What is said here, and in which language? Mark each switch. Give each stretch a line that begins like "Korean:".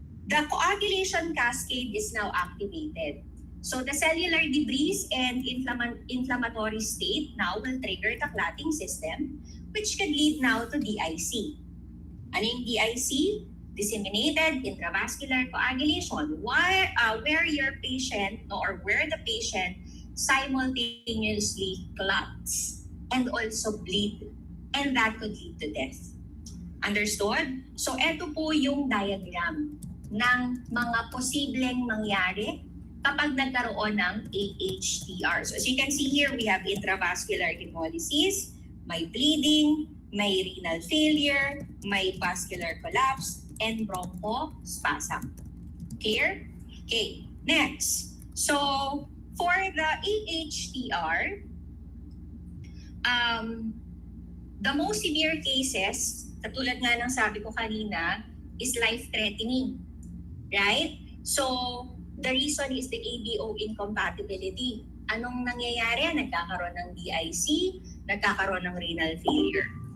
English: the coagulation cascade is now activated. So the cellular debris and inflammatory state now will trigger the clotting system, which could lead now to DIC.
Filipino: Ano yung DIC?
English: Disseminated intravascular coagulation, where your patient or where the patient simultaneously clots and also bleed, and that could lead to death. Understood?
Filipino: So ito po yung diagram ng mga posibleng mangyari kapag nagkaroon ng AHTR.
English: So as you can see here, we have intravascular hemolysis, may bleeding, may renal failure, may vascular collapse, and bronchospasm. Clear? Okay, next. So for the AHTR, the most severe cases,
Filipino: katulad nga ng sabi ko kanina,
English: is life-threatening, right? So the reason is the ABO incompatibility.
Filipino: Anong nangyayari? Nagkakaroon ng DIC, nagkakaroon ng renal failure.